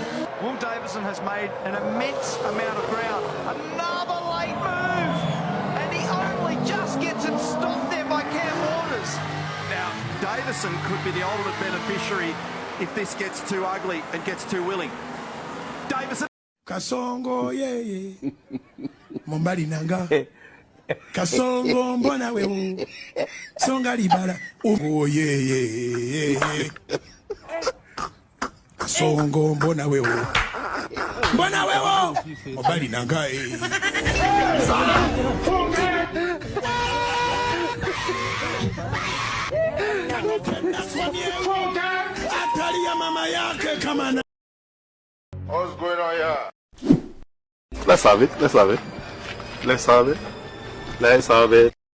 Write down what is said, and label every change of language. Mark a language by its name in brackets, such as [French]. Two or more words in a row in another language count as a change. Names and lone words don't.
[English] Will Davison has made an immense amount of ground. Another late move, and he only just gets it stopped there by Cam Waters. Now, Davison could be the ultimate beneficiary if this gets too ugly and gets too willing. Davison. [Swahili] Kasongo ye Mombali nanga Kasongo mbona wewe Songa libala oh ye Kasongo mbona wewe Mombali nanga Mama yake kama na [English] What's going on here? Let's have it.